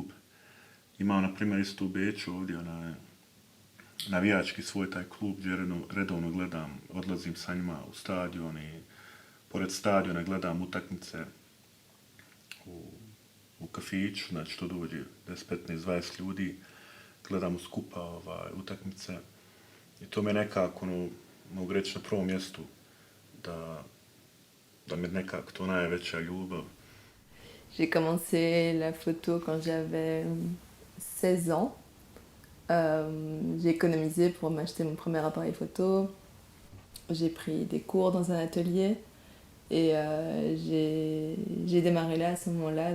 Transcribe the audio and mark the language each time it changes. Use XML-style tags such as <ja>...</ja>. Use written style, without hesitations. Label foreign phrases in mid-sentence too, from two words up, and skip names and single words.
<bs>Imam, na primjer, isto u Beču ovdje navijački svoj taj klub gdje redovno gledam, odlazim sa njima u stadion i pored stadiona gledam utakmice u kafiću, znači to dođe 10, 15, 20 ljudi, gledamo skupa utakmice i to me nekako, mogu reći, na prvom mjestu da mi nekako to najveća ljubav.</bs> <fr>J'ai commencé la photo quand j'avais 16 ans. J'ai économisé pour m'acheter mon premier appareil photo. J'ai pris des cours dans un atelier et j'ai démarré là à ce moment-là.</fr>